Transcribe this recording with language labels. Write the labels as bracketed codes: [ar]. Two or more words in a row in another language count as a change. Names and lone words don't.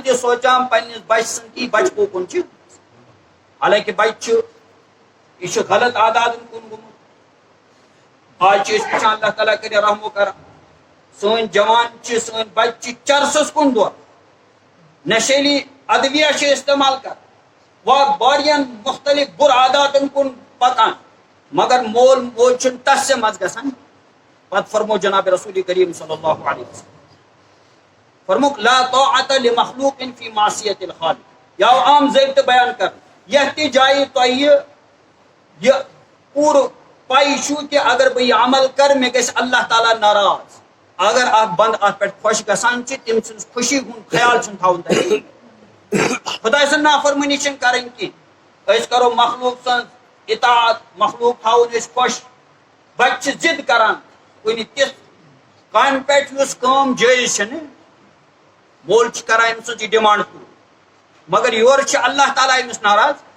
[ks] تہِ سونچان پننِس بچہِ سٕنٛدۍ کہِ بچہِ کوکُن چھُ حالانکہِ بچہِ چھُ یہِ چھُ غلط عاداتن کُن گوٚمُت آز چھِ أسۍ وٕچھان اللہ تعالیٰ کٔرِنۍ رحم کرم سٲنۍ جوان چھِ سٲنۍ بچہِ چھِ چرسس کُن دور نشیلی ادویہ چھِ استعمال کران واریاہن مختلف بُرٕ عاداتن کُن پکان مگر مول موج چھُنہٕ تتھ سے منٛز گژھان پتہ فرمو جناب رسول کریم [ar] صلی اللہ علیہ وسلم [ks] فرموک لا [ar] طاعت لمخلوق فی معصیت الخالق [ks] یا عام ضابطہ بیان کر یتھ تہِ جایہِ تۄہہِ یہ پوٗرٕ پائی چھُ کہ اگر بہٕ یہِ عمل کر مےٚ گژھِ اللہ تعالیٰ ناراض اگر اکھ بند اتھ پٮ۪ٹھ خۄش گژھان چھِ تٔمۍ سٕنٛز خوشی ہُنٛد خیال چھُنہٕ تھاوُن تۄہہِ خۄداے سٕنٛز نافرمٲنی چھنہٕ کرٕنۍ کینٛہہ أسۍ کرو مخلوق سٕنٛز اطاعت مخلوق تھاوُن أسۍ خۄش بچہِ چھِ ضد کران کُنہِ تِژھ کامہِ پٮ۪ٹھ یُس کٲم جٲیز چھنہٕ مول چھُ کران أمۍ سٕنٛز یہِ ڈِمانڈ پوٗرٕ مگر یورٕ چھُ اللہ تعالیٰ أمِس ناراض